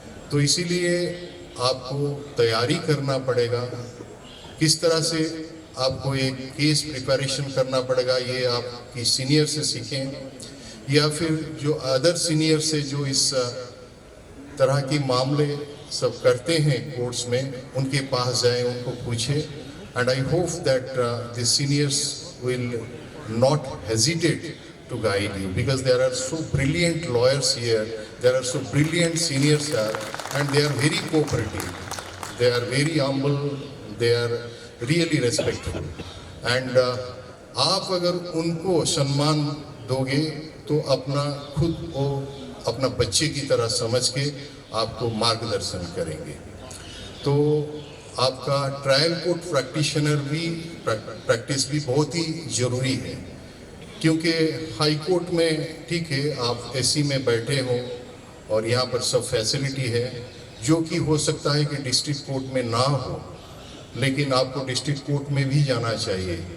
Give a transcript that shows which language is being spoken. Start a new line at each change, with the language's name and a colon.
Hindi: तो इसीलिए आपको तैयारी करना पड़ेगा, किस तरह से आपको एक केस प्रिपरेशन करना पड़ेगा, ये आपकी सीनियर से सीखें या फिर जो अदर सीनियर से जो इस तरह के मामले सब करते हैं कोर्ट्स में, उनके पास जाएं, उनको पूछें।
English: and I hope that the seniors will not hesitate to guide you, because there are so brilliant lawyers here, there are so brilliant seniors here, and they are very cooperative, they are very humble, they are really respectful, and
Hindi: आप अगर उनको सम्मान दोगे तो अपना खुद को अपना बच्चे की तरह समझ के आपको मार्गदर्शन करेंगे। तो आपका ट्रायल कोर्ट प्रैक्टिस भी बहुत ही ज़रूरी है, क्योंकि हाई कोर्ट में ठीक है आप एसी में बैठे हो और यहाँ पर सब फैसिलिटी है, जो कि हो सकता है कि डिस्ट्रिक्ट कोर्ट में ना हो, लेकिन आपको डिस्ट्रिक्ट कोर्ट में भी जाना चाहिए।